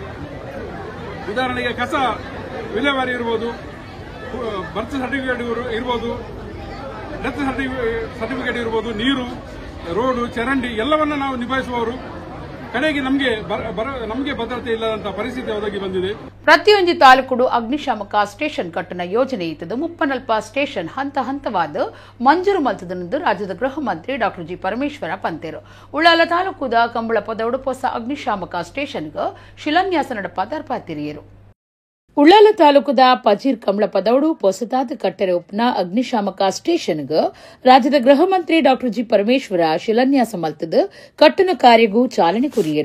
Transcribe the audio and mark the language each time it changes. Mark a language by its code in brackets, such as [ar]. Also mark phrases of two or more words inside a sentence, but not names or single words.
[kn] ಉದಾಹರಣೆಗೆ ಕಸ ವಿಲೇವಾರಿ ಇರ್ಬೋದು, [en] birth certificate [kn] ಇರ್ಬೋದು, [en] death certificate [kn] ಇರ್ಬೋದು, ನೀರು, ರೋಡು, ಚರಂಡಿ ಎಲ್ಲವನ್ನ ನಾವು ನಿಭಾಯಿಸುವವರು. ಕಡೆಗೆ ನಮಗೆ ಭದ್ರತೆ ಇಲ್ಲದಂತಹ ಪರಿಸ್ಥಿತಿ ಒದಗಿ ಬಂದಿದೆ. [tcy] ಪ್ರತಿಯೊಂದು ತಾಲೂಕು ಅಗ್ನಿಶಾಮಕ ಸ್ಟೇಷನ್ ಕಟ್ಟಣ ಯೋಜನೆ ಇದ್ದದು ಮುಪ್ಪನಲ್ಪ ಸ್ಟೇಷನ್ ಹಂತ ಹಂತವಾದ ಮಂಜೂರು ಮಲ್ತದೆಂದು ರಾಜ್ಯದ ಗೃಹ ಮಂತ್ರಿ ಡಾಕ್ಟರ್ ಜಿ ಪರಮೇಶ್ವರ ಪಂತೇರು ಉಳ್ಳಾಲ ತಾಲೂಕುದ ಕಂಬಳಪದ ಉಡುಪೊಸ ಅಗ್ನಿಶಾಮಕ ಸ್ಟೇಷನ್ಗೆ ಶಿಲಾನ್ಯಾಸ ನಡಪಾದ ಅರ್ಪಾತಿರಿಯರು. ಉಳ್ಳಾಲ ತಾಲೂಕುದ ಪಜೀರ್ ಕಂಬಳಪದೌಡು ಪೊಸದಾದ ಕಟ್ಟರೆ ಉಪ್ನ ಅಗ್ನಿಶಾಮಕ ಸ್ಟೇಷನ್ಗೆ ರಾಜ್ಯದ ಗೃಹ ಮಂತ್ರಿ ಡಾಕ್ಟರ್ ಜಿ ಪರಮೇಶ್ವರ ಶಿಲಾನ್ಯಾಸ ಮಲ್ತದ ಕಟ್ಟಣ ಕಾರ್ಯಗೂ ಚಾಲನೆ ಕುರಿಯರು.